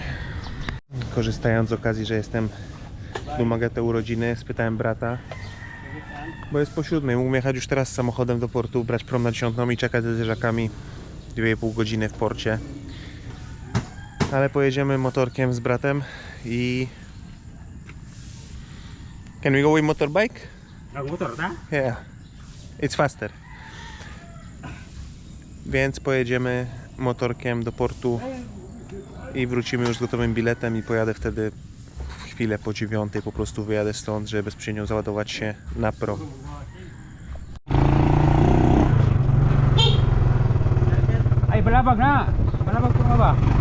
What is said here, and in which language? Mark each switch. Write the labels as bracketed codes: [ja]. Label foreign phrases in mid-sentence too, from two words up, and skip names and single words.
[pl] Korzystając z okazji, że jestem w Dumaguete urodziny, spytałem brata, bo jest po 7, mógłbym jechać już teraz samochodem do portu, brać prom na 10 i czekać ze zwierzakami 2,5 godziny w porcie, ale pojedziemy motorkiem z bratem i... [en] Can we go with motorbike? [pl] Motor, tak? [en] Yeah, it's faster. [pl] Więc pojedziemy motorkiem do portu i wrócimy już z gotowym biletem i pojadę wtedy w chwilę po 9, po prostu wyjadę stąd, żeby bezpośrednio załadować się na prom. [tl] Ay, balabag na! Balabag po nga ba?